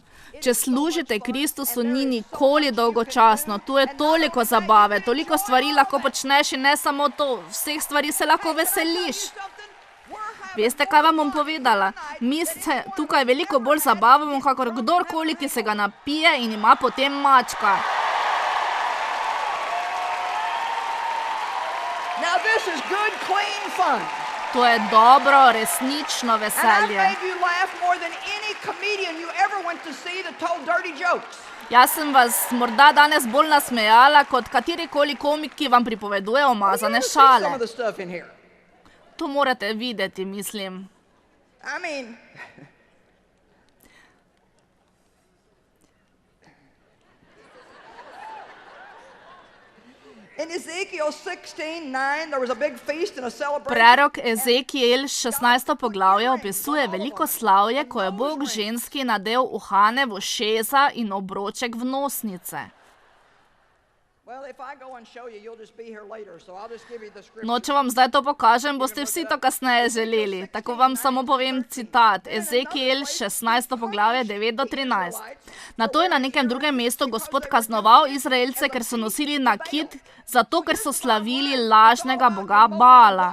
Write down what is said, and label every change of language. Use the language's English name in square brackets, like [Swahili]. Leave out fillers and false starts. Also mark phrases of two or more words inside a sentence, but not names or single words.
[Slovenian] Če služite Kristusu, ni nikoli dolgočasno. Tu je toliko zabave, toliko stvari lahko počneš in ne samo to. Vseh stvari se lahko veseliš. Veste, kaj vam bom povedala? Mi se tukaj veliko bolj zabavamo, kakor kdorkoli, ki se ga napije in ima potem mačka. [English] Now this is good, clean fun. [Slovenian] To je dobro, resnično [English] And I've [Slovenian] veselje. [English] made you laugh more than any comedian you ever went to see that told dirty jokes. [Slovenian] Jaz sem vas morda danes bolj nasmejala kot katerikoli komik, ki vam pripoveduje [English] You [Slovenian] umazane [English] see some [Slovenian] šale. [English] of the stuff in here. [Slovenian] To morate videti, mislim. [English] I mean, in Ezekiel 16:9, there was a big feast and a celebration. [Slovenian] Prerok Ezekiel 16. poglavje opisuje veliko slavje, ko je Bog ženski nadel uhane v ušesa in obroček v nosnice. [English] Well, if I go and show you, you'll just be here later, so I'll just give you the scripture. [Slovenian] No, če vam zdaj to pokažem, boste vsi to kasneje želeli. Tako vam samo povem citat. Ezekiel 16. poglavje 9 do 13. Nato je na nekem drugem mestu Gospod kaznoval Izraelce, ker so nosili nakit, zato ker so slavili lažnega boga Baala.